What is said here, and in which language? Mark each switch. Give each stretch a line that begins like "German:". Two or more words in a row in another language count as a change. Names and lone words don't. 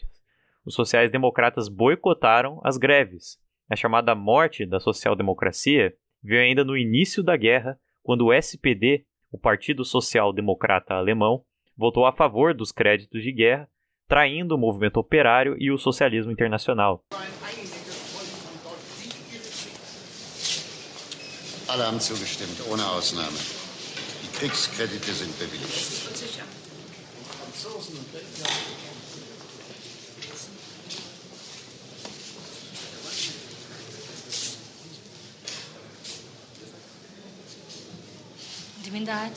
Portuguese: Os sociais-democratas boicotaram as greves. A chamada morte da social-democracia veio ainda no início da guerra, quando o SPD, o Partido Social Democrata Alemão, votou a favor dos créditos de guerra, traindo o movimento operário e o socialismo internacional.
German: Alle haben zugestimmt, ohne Ausnahme. Die Kriegskredite sind bewilligt. Die Minderheit?